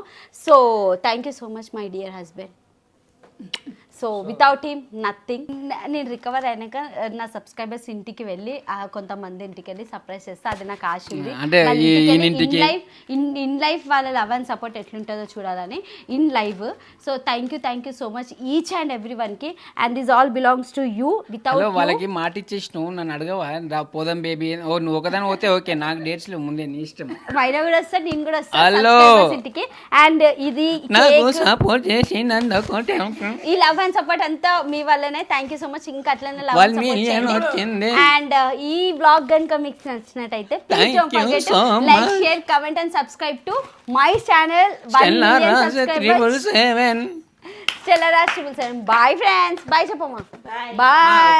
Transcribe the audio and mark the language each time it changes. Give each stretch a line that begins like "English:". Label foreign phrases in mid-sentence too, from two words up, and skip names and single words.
English: So thank you so much my dear husband. So without him nothing.
Telugu: నేను రికవర్ అయినాక నా సబ్స్క్రైబర్స్ ఇంటికి వెళ్ళి కొంతమంది ఇంటికి వెళ్ళి సర్ప్రైజ్ చేస్తే అది నాకు ఆశ ఉంది.
English: in life వాళ్ళ love and support
Telugu: ఎట్లుంటుందో చూడాలని
English: in live. so thank you so much each and every one-ki. And this all belongs to you. Without
Telugu: వాళ్ళకి మాట ఇచ్చేసినావు, నన్ను అడగవా పోదాం బేబీ? నువ్వు ఒకదాని పోతే ఓకే, నాకు డేట్స్ లేవు, ముందే నీ ఇష్టం. మైనా కూడా వస్తాను, నేను కూడా వస్తాను ఇంటికి. అండ్ ఇది ఈ
English: love and support
Telugu: అంతా మీ వల్లనే.
English: thank you so much.
Telugu: ఇంకా అట్లనే
English: లవ్
Telugu: 1 million వచ్చింది.
English: అండ్
Telugu: ఈ బ్లాగ్ కనుక మీకు నచ్చినట్టయితే
English: please don't forget to like share comment and subscribe to my channel 1 million subscribers. 777. Stellara 777. Bye friends. Bye చెప్పమ్మా. Bye.